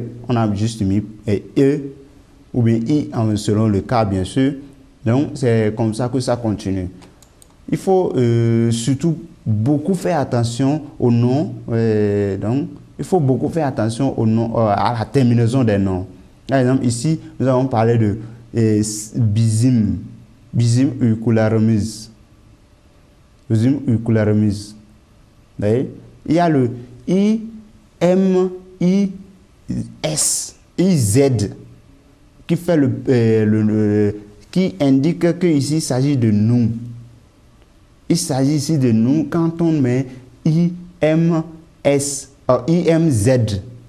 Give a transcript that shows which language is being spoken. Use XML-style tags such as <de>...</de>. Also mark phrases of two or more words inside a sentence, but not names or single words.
<fr>On a juste mis E ou bien I selon le cas, bien sûr. Donc, c'est comme ça que ça continue. Il faut surtout beaucoup faire attention au nom. Donc, il faut beaucoup faire attention au nom, à la terminaison des noms. Par exemple, ici, nous avons parlé de bizim.</fr> <tr>Bizim uikularemis. Bizim uikularemis.</tr> <fr>Il y a le I, M, I, S, I, Z qui fait qui indique qu'ici il s'agit de nous. Il s'agit ici de nous quand on met IMS, IMZ.</fr>